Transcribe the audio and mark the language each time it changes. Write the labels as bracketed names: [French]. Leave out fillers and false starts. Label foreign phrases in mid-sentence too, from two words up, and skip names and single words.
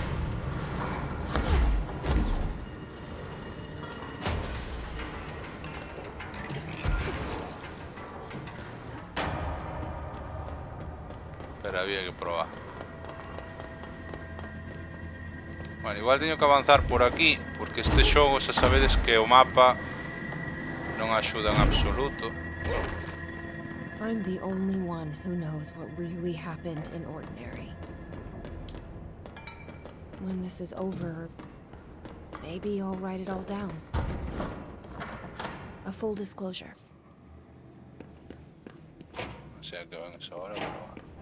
[Galician] Pero había que probar. Bueno, igual teño que avanzar por aquí, porque este xogo xa sabedes que o mapa non axuda en absoluto. [English] I'm the only one who knows what really happened in Ordinary. When this is over, maybe I'll write it all down. A full disclosure. [Galician] O sea que van eso ahora, pero...